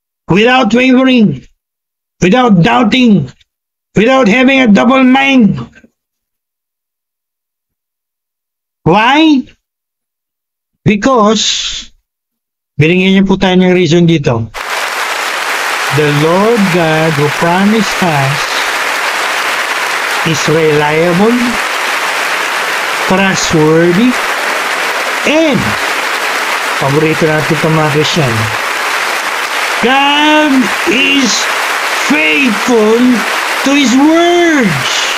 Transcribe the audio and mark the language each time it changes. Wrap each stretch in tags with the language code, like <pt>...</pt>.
<en>Without wavering, without doubting, without having a double mind. Why?</en> <tl>Because, binigyan niyo po tayo ng reason dito.</tl> <en>The Lord God who promised us is reliable, trustworthy, and</en> <tl>paborito natin ito mga</tl> <en>Christian, God is faithful to His words.</en>